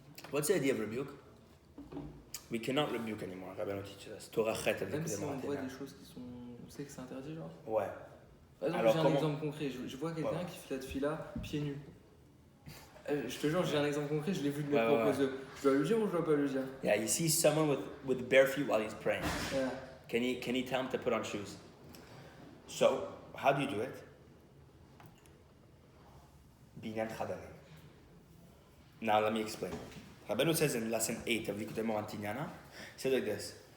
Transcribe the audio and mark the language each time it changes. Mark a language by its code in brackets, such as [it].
[en] What's the idea of rebuke? We cannot rebuke anymore. Rabeinu teaches us. [fr] Même si on voit des choses qui sont, on sait que c'est interdit, genre. Ouais. Par exemple, j'ai un exemple concret. Je vois quelqu'un qui fait la tefila pieds nus. Je te jure, j'ai un exemple concret, je l'ai vu de mes propres yeux. Je dois le dire ou je dois pas le dire? [en] Yeah, he sees someone with bare feet while he's praying. Yeah. Can he tell him to put on shoes? So, how do you do it? Binyan Chadarim. Now let me explain. Rabeinu says in lesson 8 of Likutei Moharan, he says like this.